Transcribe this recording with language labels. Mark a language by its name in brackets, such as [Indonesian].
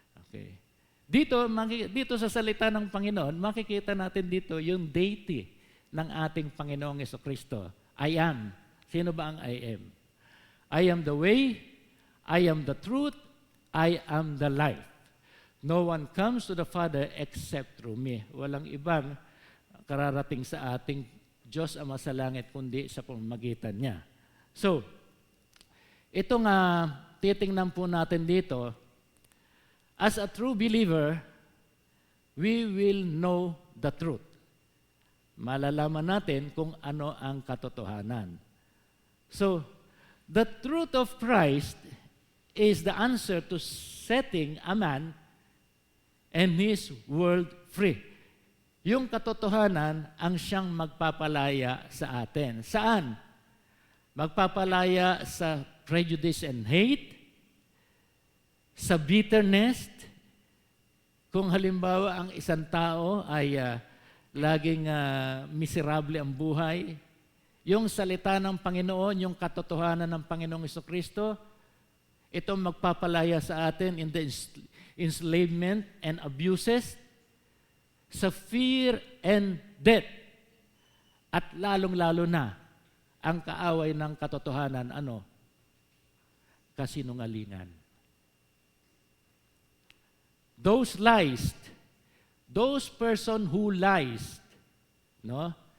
[Filipino] Okay. Dito sa salita ng Panginoon, makikita natin dito yung deity ng ating Panginoong Jesucristo. [English] I am. [Filipino] Sino ba ang I am? [English] I am the way, I am the truth, I am the life. No one comes to the Father except through me. [Filipino] Walang ibang kararating sa ating Diyos Ama sa langit kundi sa pamamagitan niya. [English] So, [Filipino] ito nga titingnan po natin dito, [English] as a true believer, we will know the truth. [Filipino] Malalaman natin kung ano ang katotohanan. [English] So, the truth of Christ is the answer to setting a man and his world free. [Filipino] Yung katotohanan ang siyang magpapalaya sa atin. Saan? Magpapalaya sa [English] prejudice and hate, [Filipino] sa bitterness. Kung halimbawa ang isang tao ay laging miserable ang buhay, yung salita ng Panginoon, yung katotohanan ng Panginoong Jesucristo, ito magpapalaya sa atin [English] in the enslavement and abuses, [Filipino] sa [English] fear and death, [Filipino] at lalong-lalo na ang kaaway ng katotohanan, ano? Kasinungalingan. [English] Those lies, those person who lies, no?